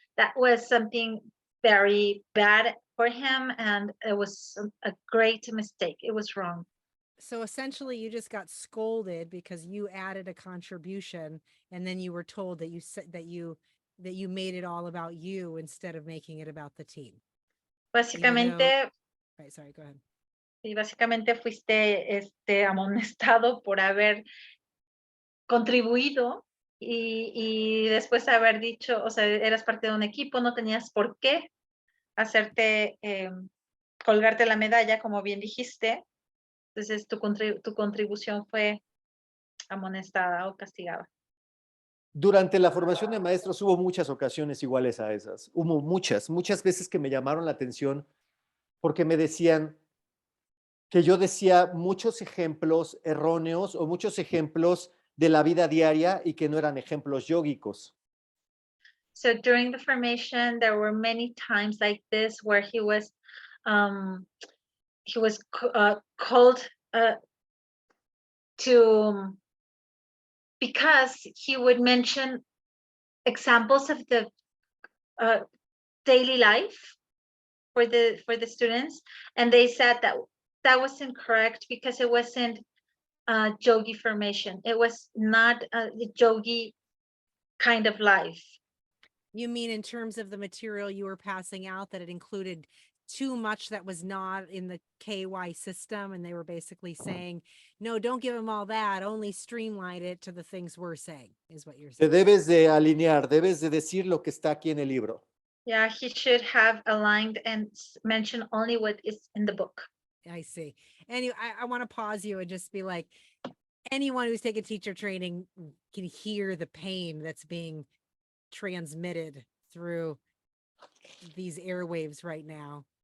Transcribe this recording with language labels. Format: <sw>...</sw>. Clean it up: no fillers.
<en>That was something very bad for him, and it was a great mistake. It was wrong. So essentially you just got scolded because you added a contribution, and then you were told that you said that you made it all about you instead of making it about the team.</en> <es>Básicamente,</es> <en>Right, sorry, go ahead.</en> <es>y básicamente fuiste amonestado por haber contribuido y después haber dicho, o sea, eras parte de un equipo, no tenías por qué hacerte, colgarte la medalla, como bien dijiste. Entonces tu contribución fue amonestada o castigada. Durante la formación de maestros hubo muchas ocasiones iguales a esas. Hubo muchas veces que me llamaron la atención porque me decían que yo decía muchos ejemplos erróneos o muchos ejemplos de la vida diaria y que no eran ejemplos yógicos.</es> <en>So during the formation, there were many times like this where he was called to, because he would mention examples of the daily life for the students, and they said that was incorrect because it wasn't yogi formation. It was not a yogi kind of life. You mean in terms of the material you were passing out, that it included too much that was not in the KY system, and they were basically saying, no, don't give them all that, only streamline it to the things we're saying, is what you're</en> <es>Te</es> <en>saying.</en> <es>debes de alinear, debes de decir lo que está aquí en el libro.</es> <en>Yeah, he should have aligned and mentioned only what is in the book. I see. Anyway, I want to pause you and just be like, anyone who's taken teacher training can hear the pain that's being transmitted through these airwaves right now.</en>